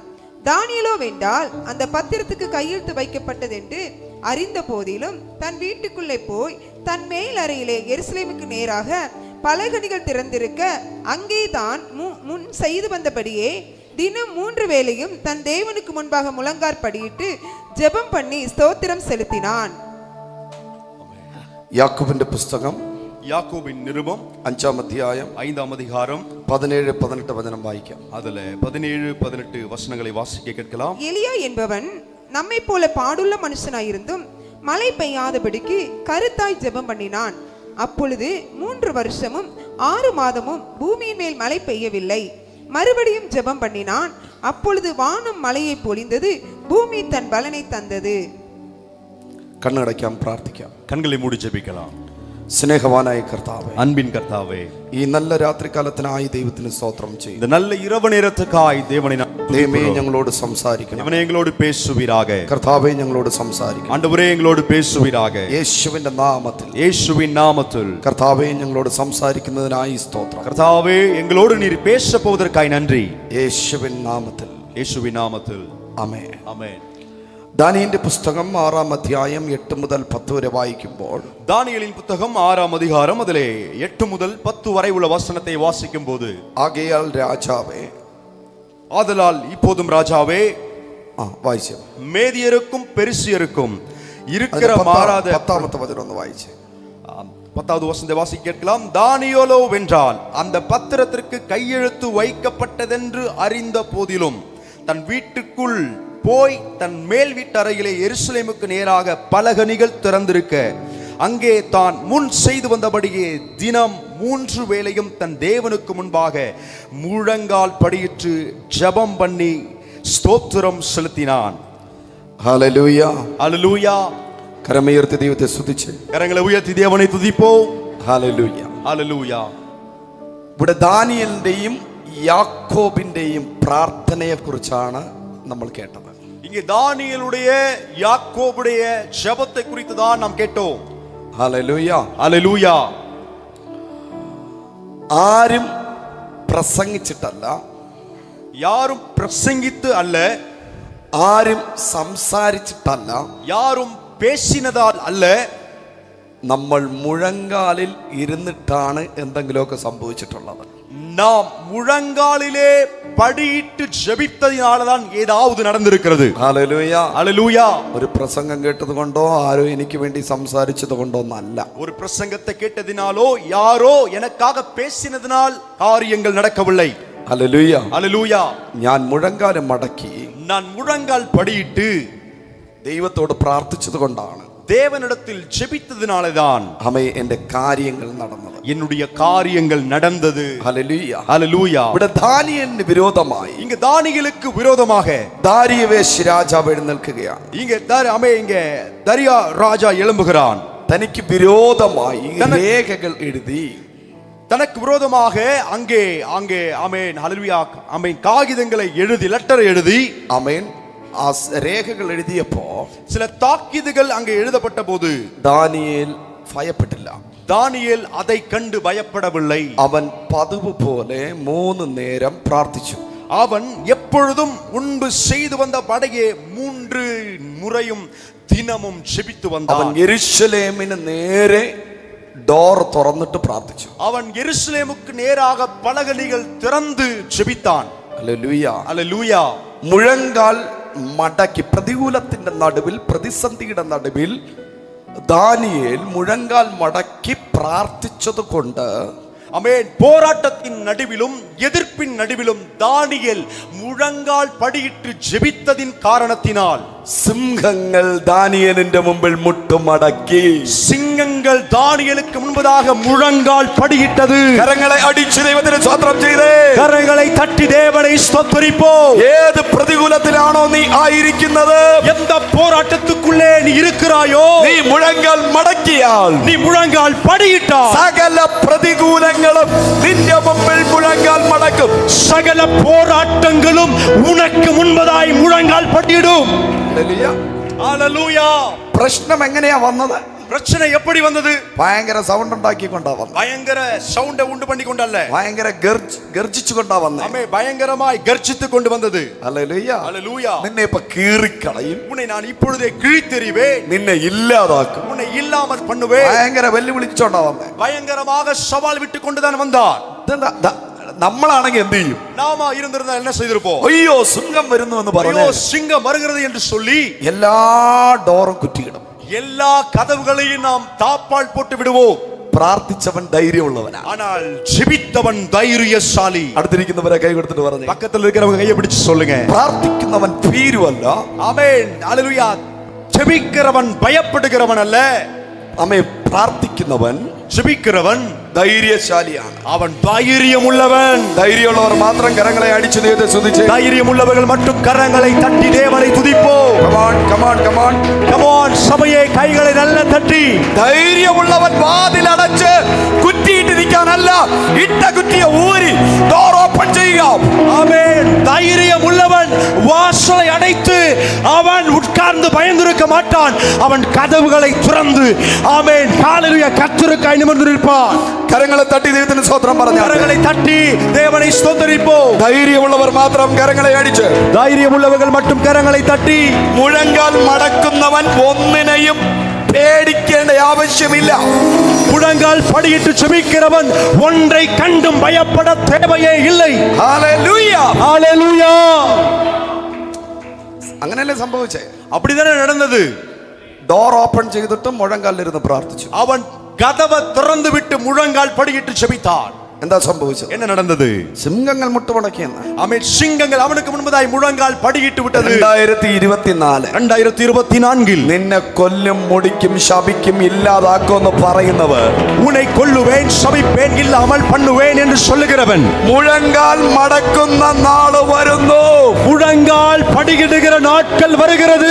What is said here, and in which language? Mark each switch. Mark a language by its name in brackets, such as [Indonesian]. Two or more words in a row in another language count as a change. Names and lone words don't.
[Tamil] தானியேலோ வென்றால் அந்த பத்திரத்துக்கு கையெழுத்து வைக்கப்பட்டது என்று அறிந்த போதிலும் தன் வீட்டுக்குள்ளே போய் தன் மேல் அறையிலே எருசலேமுக்கு நேராக பலகணிகள் திறந்திருக்க அங்கே தான் முன் செய்து வந்தபடியே தினம் 3 வேளையும் தன் தேவனுக்கு முன்பாக முழங்கார் படியிட்டு ஜெபம் பண்ணி ஸ்தோத்திரம் செலுத்தினான். [Malayalam] യാക്കോബിന്റെ പുസ്തകം, [Tamil] யாக்கோபின் நிருபம் [Malayalam] 5-ാം അധ്യായം [Tamil] 5-ாம் அதிகாரம் [Malayalam] 17-18 வചனம் வாയിക്കാം. [Tamil] அதுல 17-18 வசனங்களை வாசிக்க கேட்கலாம். எலியா என்பவன் நம்மை போல பாடுள்ள மனுஷனாயிருந்தும் மழை பெய்யாதபடிக்கு கருத்தாய் ஜெபம் பண்ணினான். அப்பொழுது 3 வருஷமும் 6 மாதமும் பூமியின் மேல் மழை பெய்யவில்லை. மறுபடியும் ஜெபம் பண்ணினான். அப்பொழுது வானம் மழையை பொழிந்தது, பூமி தன் பலனை தந்தது. [Malayalam] കണ്ണടയ്ക്കാം, പ്രാർത്ഥിക്കാം. [Tamil] கண்களை மூடி ஜெபிக்கலாம். [Malayalam] സ്നേഹവാനായ കർത്താവേ, [Tamil] அன்பின் கர்த்தாவே, [Malayalam] ഈ നല്ല രാത്രികാലത്തിനായി ദൈവത്തിന് സ്തോത്രം ചെയ്യുന്നു. [Tamil] இந்த நல்ல இரவு நேரத்துக்காய் தேவனை [Malayalam] ദൈവമേ ഞങ്ങളോട് സംസാരിക്കണം. [Tamil] தேவனே எங்களோடு பேசுவீராக. [Malayalam] കർത്താവേ ഞങ്ങളോട് സംസാരിക്കണം. [Tamil] ஆண்டவரே எங்களோடு பேசுவீராக. [Malayalam] യേശുവിന്റെ നാമത്തിൽ, [Tamil] இயேசுவின் நாமத்தில் [Malayalam] കർത്താവേ ഞങ്ങളോട് സംസാരിക്കുന്നതിനായി സ്തോത്രം. [Tamil] கர்த்தாவே எங்களோடு நீர் பேச போவதற்காய் நன்றி. [Malayalam] യേശുവിൻ നാമത്തിൽ, [Tamil] இயேசுவின் நாமத்தில் [Malayalam] ആമേൻ. [Tamil] ஆமென். [Malayalam] ദാനിയേലിന്റെ പുസ്തകം 6-ാം അധ്യായം 8 മുതൽ 10 വരെ വായിക്കുമ്പോൾ, [Tamil] தானியேலின் புத்தகம் 6-ாம் அதிகாரம் அதிலே 8 முதல் 10 வரை உள்ள வசனத்தை வாசிக்கும் போது, [Malayalam] ആകയാൽ രാജാവേ, [Tamil] ஆதலால் இப்போதும் ராஜாவே, [Malayalam] വായിച്ചു, [Tamil] மேதியருக்கும் பெருசியருக்கும் இருக்கிற மாறாத [Malayalam] 10-ാമത്തെ വചനം ഒന്ന് വായിച്ചു. [Tamil] 10வது வசனத்தை வாசிக்க கேட்கலாம். தானியேலோ வென்றால் அந்த பத்திரத்திற்கு கையெழுத்து வைக்கப்பட்டதென்று அறிந்த போதிலும் தன் வீட்டுக்குள் போய் தன் மேல் வீட்டறையிலே எருசலேமுக்கு நேராக பலகணிகள் திறந்திருக்க அங்கே தான் முன் செய்து வந்தபடியே தினம் 3 வேளையும் தன் தேவனுக்கு முன்பாக முழங்கால் படியிட்டு ஜெபம் பண்ணி ஸ்தோத்திரம் செலுத்தினான். [Malayalam] ഹല്ലേലൂയ, [Tamil] ஹல்லேலூயா. [Malayalam] കരമുയർത്തി ദൈവത്തെ സ്തുതിച്ച് [Tamil] கரங்களை உயர்த்தி தேவனை துதிப்போம். [Malayalam] ഹല്ലേലൂയ. [Tamil] ஹல்லேலூயா. [Malayalam] ഇവിടെ ദാനിയേലിന്റെയും യാക്കോബിന്റെയും പ്രാർത്ഥനയെ കുറിച്ചാണ് നമ്മൾ കേട്ടത്. [Tamil] இங்கே தானியேலுடைய யாக்கோபுடைய ஜெபத்தை குறித்து தான் நாம் கேட்டோம். [Malayalam] ഹല്ലേലൂയ. [Tamil] ஹல்லேலூயா. [Malayalam] ആരും പ്രസംഗിച്ചിട്ടല്ല, [Tamil] யாரும் பிரசங்கித்து அல்ல, [Malayalam] ആരും സംസാരിച്ചിട്ടല്ല, [Tamil] யாரும் பேசினதால் அல்ல, [Malayalam] നമ്മൾ മുഴങ്കാലിൽ ഇരുന്നിട്ടാണ് എന്തെങ്കിലുമൊക്കെ സംഭവിച്ചിട്ടുള്ളത്. [Tamil] நாம் முழங்காலிலே படியிட்டு ஜெபித்ததினால்தான் ஏதாவது நடந்திருக்கிறது. [Malayalam] ഹല്ലേലൂയ. [Tamil] ஹல்லேலூயா. [Malayalam] ഒരു പ്രസംഗം കേട്ടത് കൊണ്ടോ ആരോ എനിക്ക് വേണ്ടി സംസാരിച്ചത് കൊണ്ടോ ഒന്നല്ല. [Tamil] ஒரு பிரசங்கத்தை கேட்டதினாலோ யாரோ எனக்காக பேசினதினால் காரியங்கள் நடக்கவில்லை. [Malayalam] ഹല്ലേലൂയ. [Tamil] ஹல்லேலூயா. [Malayalam] ഞാൻ മുഴങ്കാല് മടക്കി [Tamil] நான் முழங்கால் படியிட்டு [Malayalam] ദൈവത്തോട് പ്രാർത്ഥിച്ചത് കൊണ്ടാണ്, [Tamil] தேவனிடத்தில் ஜெபித்ததினால்தான் [Malayalam] എന്റെ കാര്യങ്ങൾ നടന്നത്, [Tamil] என்னுடைய காரியங்கள் நடந்தது. [Malayalam] ഹല്ലേലൂയ. [Tamil] ஹல்லேலூயா. [Malayalam] ഇവിടെ ദാനിയേലിന് വിരോധമായി [Tamil] இங்க தானியேலுக்கு விரோதமாக [Malayalam] ദാരിയവേശ് രാജാവ് എഴുന്നേൽക്കുകയാണ്. [Tamil] இங்க தரியா ராஜா எழும்புகிறான். [Malayalam] തനിക്ക് വിരോധമായി രേഖകൾ എഴുതി, [Tamil] தனக்கு விரோதமாக அங்கே அங்கே ஆமென் ஹல்லேலூயா ஆமென் காகிதங்களை எழுதி, லெட்டர் எழுதி, [Malayalam] ആമേൻ, ആ രേഖകൾ എഴുതിയപ്പോ [Tamil] சில தாக்கீதுகள் அங்கே எழுதப்பட்ட போது [Malayalam] ദാനിയേൽ ഭയപ്പെട്ടില്ല. [Tamil] தானியேல் அதை கண்டு பயப்படவில்லை. [Malayalam] അവൻ പതിവ് പോലെ 3 നേരം പ്രാർത്ഥിച്ചു. [Tamil] அவன் எப்பொழுதும் முன்பு செய்து வந்த படையே 3 முறையும் தினமும் ஜெபித்து வந்தான். [Malayalam] അവൻ യെരൂശലേമിന് നേരെ ഡോർ തുറന്നിട്ട് പ്രാർത്ഥിച്ചു. [Tamil] அவன் எருசலேமுக்கு நேராக பலகணிகள் திறந்து ஜெபித்தான். [Malayalam] ഹല്ലേലൂയ. [Tamil] அல்லேலூயா. [Malayalam] മുഴങ്കാൽ മടക്കി പ്രതികൂലത്തിന്റെ നടുവിൽ, പ്രതിസന്ധിയുടെ നടുവിൽ ദാനിയേൽ മുഴങ്കാൽ മടക്കി പ്രാർത്ഥിച്ചത് കൊണ്ട്, [Tamil] ஆமென், போராட்டத்தின் நடுவிலும் எதிர்ப்பின் நடுவிலும் தானியேல் முழங்கால் படியிட்டு ஜெபித்ததின் காரணத்தினால் [Malayalam] സിംഹങ്ങൾ ദാനിയേലിന്റെ മുമ്പിൽ മുട്ടുമടക്കി. [Tamil] சிங்கங்கள் தானியேலுக்கு முன்பதாக முழங்கால் படியிட்டது. [Malayalam] കരങ്ങളെ അടിച്ച് ദൈവത്തിന് സ്തോത്രം ചെയ്തേ. [Tamil] கரங்களை தட்டி தேவனை ஸ்தோத்திரிப்போம். [Malayalam] ഏത് പ്രതികൂലത്തിലാണോ നീ ആയിരിക്കുന്നത്, [Tamil] எந்த போராட்டத்துக்குள்ளே நீ இருக்கிறாயோ, [Malayalam] നീ മുഴങ്കാൽ മടക്കിയാൽ, [Tamil] நீ முழங்கால் படியிட்டால் [Malayalam] സകല പ്രതികൂലങ്ങളും നിന്റെ മുമ്പിൽ മുഴങ്കാൽ മടക്കും. [Tamil] சகல போராட்டங்களும் உனக்கு முன்பதாய் முழங்கால் படியிடும். ஹல்லேலூயா. [Malayalam] പ്രശ്നം എങ്ങനെയാ വന്നത്? [Tamil] பிரச்சனை எப்படி வந்தது? [Malayalam] ഭയങ്കര സൗണ്ട് ഉണ്ടാക്കിക്കൊണ്ടാ വന്നത്. [Tamil] பயங்கர சவுண்ட உண்டு பண்ணி கொண்டல்ல, [Malayalam] ഭയങ്കര ഗർജിച്ചുകൊണ്ടാ വന്നത്. [Tamil] ஆமே, பயங்கரமாய் கர்ஜித்து கொண்டு வந்தது. [Malayalam] ഹല്ലേലൂയ. [Tamil] ஹல்லேலூயா. [Malayalam] നിന്നെ ഇപ്പൊ കീറിക്കളയും, [Tamil] உன்னை நான் இப்பொழுதே கிழித்தெறிவேன், [Malayalam] നിന്നെ ഇല്ലാതാക്കും. [Tamil] உன்னை இல்லாமல் பண்ணுவேன். [Malayalam] ഭയങ്കര വെല്ലുവിളിച്ചോണ്ടാ വന്നേ. [Tamil] பயங்கரமாக சவால் விட்டு கொண்டுதான் வந்தார். [Malayalam] നമ്മളാണെങ്കിൽ എന്ത് ചെയ്യും? [Tamil] நாம இருந்திருந்தா என்ன செய்திருப்போம்? [Malayalam] അയ്യോ സിംഹം വരുന്നു എന്ന് [Tamil] ஐயோ [Malayalam] പറഞ്ഞു [Tamil] சிங்கம் வருகிறது என்று சொல்லி [Malayalam] എല്ലാ ഡോറും കുറ്റിയിടും. [Tamil] எல்லா கதவுகளையும் நாம் தாப்பால் போட்டு விடுவோம். [Malayalam] പ്രാർത്ഥിച്ചവൻ ധൈര്യമുള്ളവനാ. [Tamil] ஆனால் ஜெபித்தவன் தைரியசாலி. [Malayalam] അടുത്തിരിക്കുന്നവരെ കൈ കൊടുത്തിട്ട് പറഞ്ഞു, [Tamil] பக்கத்துல இருக்கிறவங்க கையை பிடிச்சு சொல்லுங்க, [Malayalam] പ്രാർത്ഥിക്കുന്നവൻ ഭീരുവല്ല, [Tamil] ஆமென், ஹல்லேலூயா. ஜெபிக்கிறவன் பயப்படுகிறவன் அல்ல, [Malayalam] ആമേൻ. പ്രാർത്ഥിക്കുന്നവൻ [Tamil] ஜெபிக்கிறவன் [Malayalam] ധൈര്യശാലിയാണ്. [Tamil] அவன் தைரியம் உள்ளவன். [Malayalam] ധൈര്യമുള്ളവർ മാത്രം കരങ്ങളെ അടിച്ചു ദൈവത്തെ സ്തുതിച്ച്. [Tamil] தைரியம் உள்ளவர்கள் மட்டும் கரங்களை தட்டி தேவனை துதிப்போம். [English] Come on, [Tamil] சபையே கைகளை நல்ல தட்டி. [Malayalam] ധൈര്യമുള്ളവൻ വാതിലടച്ച് കുറ്റിയിട്ടിരിക്കാനല്ല, ഇട്ട കുറ്റിയെ ഊരി [English] door open [Malayalam] ചെയ്യുക. [Tamil] ஆமென். தைரியம் உள்ளவன் வாசலை அடைத்து அவன் உட்கார்ந்து பயந்திருக்க மாட்டான். அவன் கதவுகளை திறந்து, ஆமென், ஹல்லேலூயா, கர்த்தருக்காய் நிமிர்ந்து நிற்பான். [Malayalam] കരങ്ങളെ തട്ടി ദൈവത്തിന് സ്തോത്രം പറഞ്ഞു. [Tamil] கரங்களை தட்டி தேவனை ஸ்தோத்திரிப்போம். [Malayalam] ധൈര്യമുള്ളവർ മാത്രം കരങ്ങളെ അടിച്ച്. [Tamil] தைரியம் உள்ளவர்கள் மட்டும் கரங்களை தட்டி. [Malayalam] മുഴങ്കാൽ മടക്കുന്നവൻ ഒന്നിനെയും പേടിക്കേണ്ട ആവശ്യമില്ല. [Tamil] முழங்கால் படியிட்டு ஜெபிக்கிறவன் ஒன்றை கண்டும் பயப்பட தேவையே இல்லை. [Malayalam] ഹല്ലേലൂയ. [Tamil] ஹல்லேலூயா. [Malayalam] അങ്ങനെയല്ലേ സംഭവിച്ചേ? [Tamil] அப்படிதானே நடந்தது. [English] door open [Malayalam] ചെയ്തിട്ട് മുഴങ്കാലിരുന്ന് പ്രാർത്ഥിച്ചു. [Tamil] அவன் கதவை திறந்து விட்டு முழங்கால் படியிட்டு ஜெபித்தான். [Malayalam] എന്താ സംഭവിച്ചത്? [Tamil] என்ன நடந்தது? [Malayalam] സിംഹങ്ങൾ മുട്ടുമടക്കിയെന്ന്. [Tamil] ஆமென். சிங்கங்கள் அவனுக்கு முன்பதாய் முழங்கால் படியிட்டு விட்டது. 2024 2024 [Malayalam] നിന്നെ കൊല്ലും, മുടിക്കും, ശപിക്കും, ഇല്ലാതാക്കുമെന്ന് പറയുന്നവർ, [Tamil] உன்னை கொல்லுவேன், சபிப்பேன், இல்லாமல் பண்ணுவேன் என்று சொல்லுகிறவன் [Malayalam] മുഴങ്കാൽ മടക്കുന്ന നാള് വരുന്നു. [Tamil] முழங்கால் படியிடுகிற நாட்கள் வருகிறது.